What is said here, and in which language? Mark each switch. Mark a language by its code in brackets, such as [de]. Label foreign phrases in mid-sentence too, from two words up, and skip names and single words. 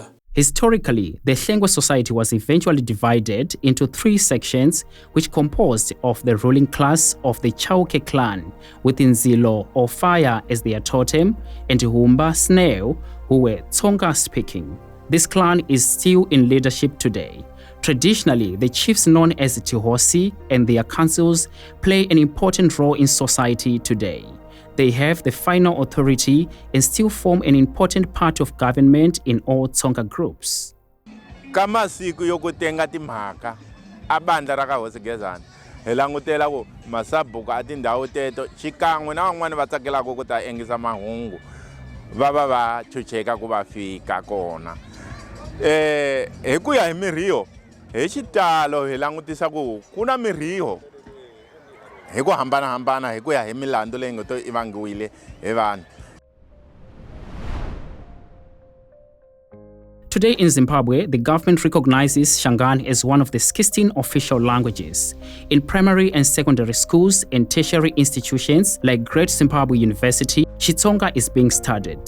[en] Historically, the Hlengwe society was eventually divided into 3 sections which composed of the ruling class of the Chauke clan, with Nzilo or fire as their totem, and Humba Snail, who were Tsonga speaking. This clan is still in leadership today. Traditionally, the chiefs known as Tihosi and their councils play an important role in society today. They have the final authority and still form an important part of government in all Tsonga groups. [ts] Kama siku yokutenga timhaka abandla ra ka Hosi Gezani hi langutela ku masabuku a tindhawu teto xikan'we na van'wani va tsakelaka ku ta engisa mahungu va va chucheka ku va fika kona. Hi ku ya hi miriho hi xitalo hi langutisa ku ku na miriho hi ku hambanahambana hi ku ya hi milandzu leyi nga to ivangiwile hi vanhu. [en] Today in Zimbabwe, the government recognizes Shangani as one of the 16 official languages. In primary and secondary schools and tertiary institutions like Great Zimbabwe University, XiTsonga is being studied.